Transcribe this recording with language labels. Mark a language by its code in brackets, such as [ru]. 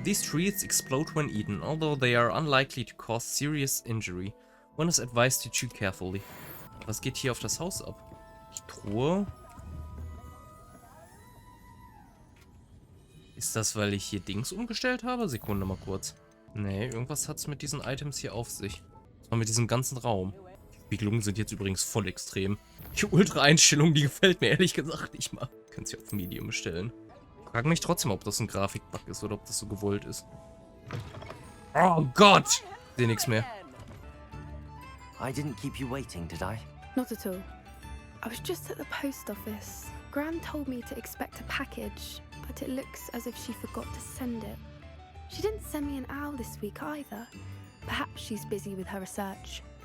[en] These treats explode when eaten, although they are unlikely to cause serious injury. One is advised to chew carefully. [de] Was geht hier auf das Haus ab? Die Truhe? Ist das, weil ich hier Dings umgestellt habe? Sekunde mal kurz. Nee, irgendwas hat es mit diesen Items hier auf sich. Und mit diesem ganzen Raum. Die Spiegelungen sind jetzt übrigens voll extrem. Die Ultra-Einstellung, die gefällt mir ehrlich gesagt nicht mal. Könnt sie auf Medium stellen. Frag mich trotzdem, ob das ein Grafikbug ist oder ob das so gewollt ist. Oh Gott! Ich sehe nichts mehr. [en] I didn't keep you waiting, did I? Not at all. I was just at the post office. Gran told me to expect a package, but it looks as if she forgot to send it. She didn't send me an owl this week either. Perhaps she's busy with her research.